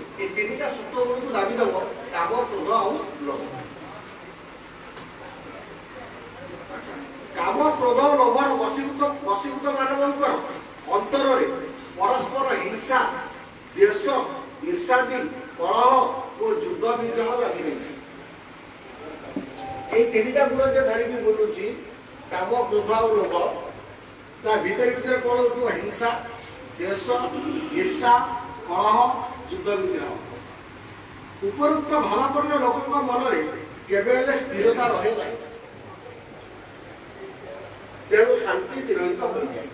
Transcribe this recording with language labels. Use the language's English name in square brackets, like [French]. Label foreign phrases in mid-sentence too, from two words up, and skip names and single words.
[Odia] ଏ ତିନିଟା ସତ୍ୟ ଗୁଣକୁ ଦାବି ଦେବ କାମ କ୍ରୋଧ ଆଉ ଲୋଭ। କାମ କ୍ରୋଧ ଲୋଭର ବଶୀଭୂତ ମାନବଙ୍କର ଅନ୍ତରରେ ପରସ୍ପର ହିଂସା, ଦ୍ୱେଷ, ଈର୍ଷାଦି, କଳହ ଓ ଯୁଦ୍ଧ ବିଗ୍ରହ ଲାଗି ରହିଛି। ଏଇ ତିନିଟା ଗୁଣ ଯେ ଧରିକି ବୁଲୁଛି, କାମ ক্ରୋଧ ଆଉ ଲୋଭ, ତା ଭିତରେ କଣ ହଉଥିବ? ହିଂସା, ଦ୍ୱେଷ, ଈର୍ଷା, କଳହ, ଯୁଦ୍ଧ ବିଗ୍ରହ। ଉପରୋକ୍ତ ଭାବାପନ୍ନ ଲୋକଙ୍କ ମନରେ କେବେ ହେଲେ ସ୍ଥିରତା ରହେ ନାହିଁ। ତେଣୁ ଶାନ୍ତି ତିରୋହିତ ହୋଇଯାଏ।